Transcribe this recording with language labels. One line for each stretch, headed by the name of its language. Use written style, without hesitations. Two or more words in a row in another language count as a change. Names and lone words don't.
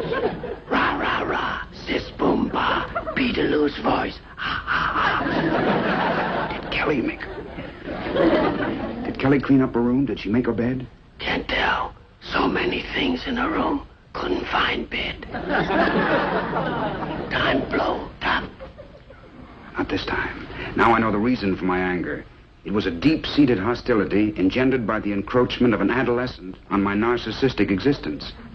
English: Rah, rah, rah. Sis, boom, ba. Peterloo's voice. Ha, ha, ha. Did Kelly clean up her room? Did she make her bed? Can't tell. So many things in her room. Couldn't find bed. Time blow, top. Not this time. Now I know the reason for my anger. It was a deep-seated hostility engendered by the encroachment of an adolescent on my narcissistic existence.